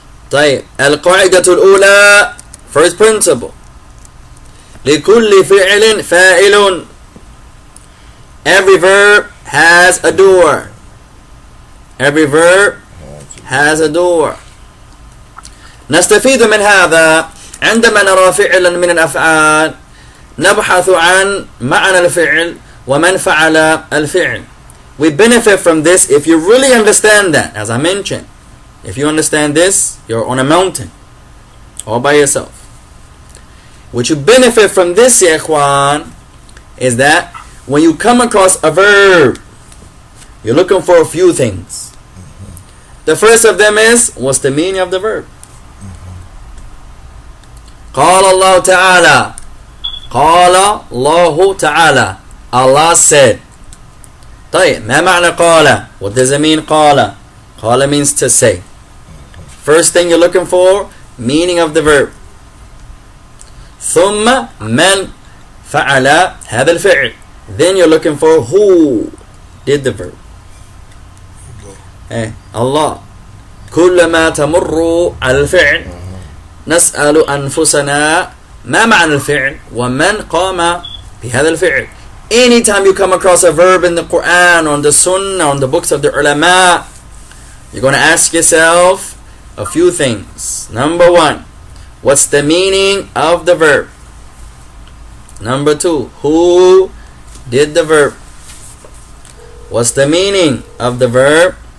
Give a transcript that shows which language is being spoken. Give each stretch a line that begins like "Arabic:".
Arabic: طيب. القاعدة الأولى.
English: First principle.
Arabic: لكل فعل فاعل.
English: Every verb has a door. Every verb has a door.
Arabic: نستفيد من هذا عندما نرى فعلا من الأفعال نبحث عن معنى الفعل ومن فعل الفعل.
English: We benefit from this if you really understand that. As I mentioned, if you understand this, you're on a mountain all by yourself. What you benefit from this,
Arabic: ya ikhwan,
English: is that when you come across a verb, you're looking for a few things. The first of them is, what's the meaning of the verb?
Arabic: قال الله تعالى. قال الله تعالى.
English: Allah said.
Arabic: طيب ما معنى قال?
English: What does it mean قال? قال means to say. First thing you're looking for, meaning of the verb.
Arabic: ثم من فعل هذا الفعل.
English: Then you're looking for who did the verb. Allah.
Arabic: كلما تمر على الفعل نسأل أنفسنا ما معنى الفعل ومن قام بهذا الفعل.
English: Anytime you come across a verb in the Quran or in the Sunnah or in the books of the ulama, you're going to ask yourself a few things. Number one, what's the meaning of the verb? Number two, who did the verb? What's the meaning of the verb?